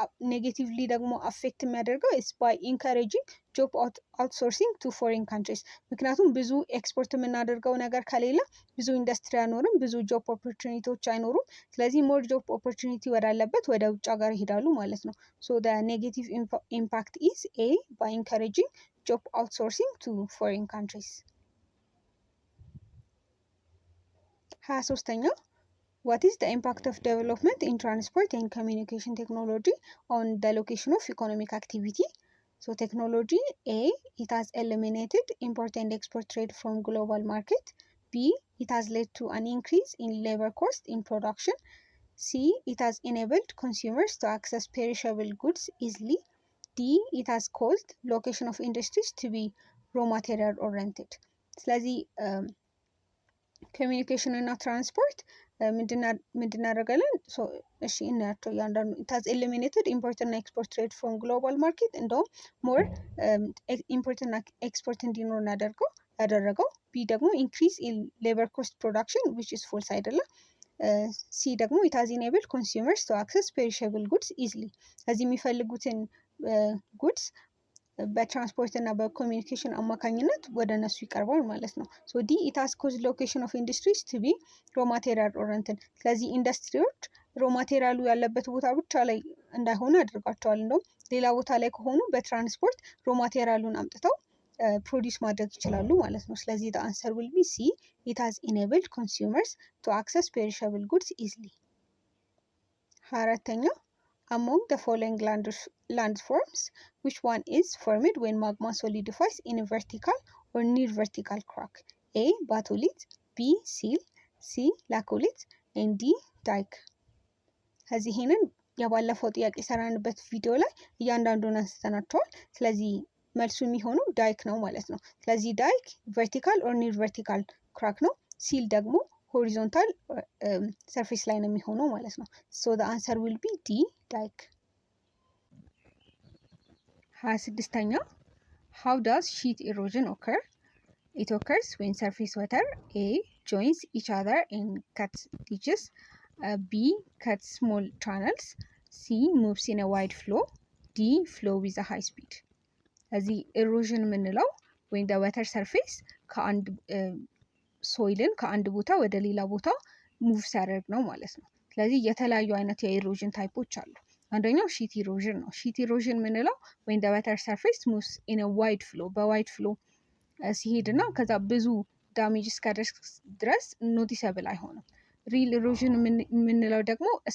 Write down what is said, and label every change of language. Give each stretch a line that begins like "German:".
Amharic: ኔጌቲቭሊ ደግሞ አፌክት የሚያደርገው
English: ኢስ ባይ ኢንካሬጂንግ ጆብ አውትሶርሲንግ ቱ ፎሬን ካንትሪስ።
Amharic: ምክንያቱም ብዙ ኤክስፖርት የምናደርገው ነገር ከሌለ ብዙ ኢንዱስትሪ አይኖርም፣ ብዙ ጆብ ኦፖርቹኒቲዎች አይኖሩም። ስለዚህ ሞር ጆብ ኦፖርቹኒቲ ወዳለበት ወደ ውጭ ሀገር ይሄዳሉ ማለት ነው።
English: ሶ ደ ኔጌቲቭ ኢምፓክት ኢዝ ኤ ባይ ኢንካሬጂንግ job outsourcing to foreign countries. 23ኛው, what is the impact of development in transport and communication technology on the location of economic activity? So technology, A, it has eliminated import and export trade from global market. B, it has led to an increase in labor cost in production. C, it has enabled consumers to access perishable goods easily. D, it has caused location of industries to be raw material oriented.
Amharic: ስለዚህ ኮሚኒኬሽን እና ትራንስፖርት ምንድን ያደርጋለን? እሺ እናያቸው እያንዳንዱ።
English: it has eliminated import
Amharic: እና
English: export trade from global market።
Amharic: እንደውም ሞር ኢምፖርት እና ኤክስፖርት እንዲኖር ያደረገው። ቢ ደግሞ
English: increase in labor cost production, which is false
Amharic: አይደለም። ሲ ደግሞ
English: it has enabled consumers to access perishable goods easily።
Amharic: ስለዚህ የሚፈልጉትን ጉድስ በትራንስፖርት እና በኮሚኒኬሽን አማካኝነት ወደ እነሱ ይቀርባል ማለት ነው።
English: ሶ ዲ ኢት ሃዝ ኮዝድ ሎኬሽን ኦፍ ኢንዱስትሪስ ቱ ቢ ሮ ማቴሪያል ኦሪየንትድ።
Amharic: ስለዚህ ኢንዱስትሪዎች ሮ ማቴሪያሉ ያለበት ቦታ ብቻ ላይ እንዳይሆኑ ያደርጋቸዋል። እንደውም ሌላ ቦታ ላይ ከሆኑ በትራንስፖርት ሮ ማቴሪያሉን አምጥተው ፕሮዲስ ማድረግ ይችላሉ ማለት ነው። ስለዚህ
English: the answer will be C. It has enabled consumers to access perishable goods easily. 24ኛ among the following landforms, which one is formed when magma solidifies in a vertical or near vertical crack? A. batholith, B. seal, C. laccolith, and D. dike.
Amharic: ከዚህ ይሄንን የባለፈው ጥያቄ የሰራንበት ቪዲዮ ላይ እያንዳንዱን አንስተናቸዋል። ስለዚህ መልሱ የሚሆነው ዳይክ ነው ማለት ነው። ስለዚህ ዳይክ
English: ቨርቲካል ኦር ኒር ቨርቲካል ክራክ
Amharic: ነው። ሲል ደግሞ ሆሪዞንታል ሰርፌስ ላይ ነው የሚሆነው ማለት ነው። ሶ
English: the answer will be D
Amharic: ዳይክ። 26ኛ
English: how does sheet erosion occur? It occurs when surface water A joins each other and cuts ditches, B cuts small channels, C moves in a wide flow, D flow with a high speed.
Amharic: እዚህ ኢሮዥን የምንለው ወይም ወተር ሰርፌስ ከአንድ ሶይልን ከአንድ ቦታ ወደ ሌላ ቦታ ሙቭ ሲያደርግ ነው ማለት ነው። ስለዚህ የተለያዩ አይነት የኢሮዥን ታይፖች አሉ። አንደኛው ሺት ኢሮዥን ነው። ሺት ኢሮዥን የምንለው ወይም ወተር ሰርፌስ
English: ሙቭስ ኢን ዋይድ ፍሎ
Amharic: በዋይድ ፍሎ ሲሄድ እና ከዛ ብዙ ዳሜጅ እስከደርስ ድረስ ኖቲሰብል አይሆንም። ሪል ኢሮዥን የምንለው ደግሞ